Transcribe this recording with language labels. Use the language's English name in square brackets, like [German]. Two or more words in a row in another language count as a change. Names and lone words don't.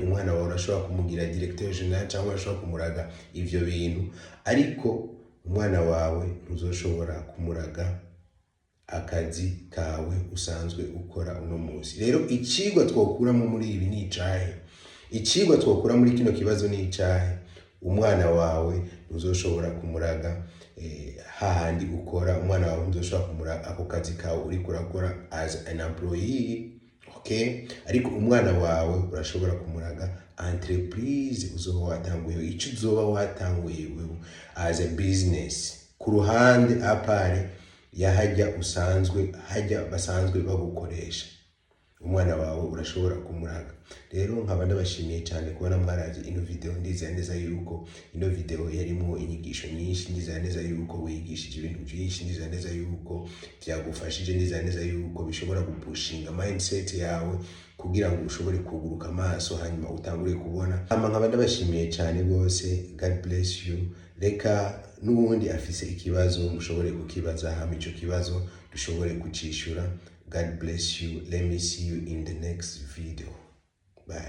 [Rundi] Umwana wawe urashobora kumugira [French] directeur general [Rundi] cyangwa urashobora kumuraga ivyo bintu, ariko umwana wawe ntuzoshobora kumuraga akazi kawe usanzwe ukora uno musi. Rero icigwa twokuramo muri ibi ni icahe? Icigwa twokura muri kino kibazo ni icahe? Umwana wawe ntuzoshobora kumuraga hahandi ukora. Umwana wawe ntuzoshobora kumuraga ako kazi kawe uriko urakora [English] as an employee. [Rundi] Okay? Ariko umwana wawe urashobora kumuraga entreprise uzoba watanguye, ico uzoba watanguye wewe [English] as a business [Rundi] ku ruhande apare yahajya usanzwe hajya basanzwe bagukoresha. umwana wawe urashobora kumuraga. Rero nkaba ndabashimiye cyane kubona mwaraje ino video, ndizera neza yuko ino video yarimo inyigisho nyinshi, ndizera neza yuko wigishije ibintu byinshi, ndizera neza yuko byagufashije, ndizera neza yuko bishobora gupushinga mindset yawe kugira ngo ushobore kuguruka amaso hanyuma utangure kubona. Nkaba ndabashimiye cyane rwose. [English] God bless you. [Rundi] Reka n'ubundi afise ikibazo mushobore kukibaza, hama ico kibazo dushobore kucishura. [English] God bless you. Let me see you in the next video. Bye.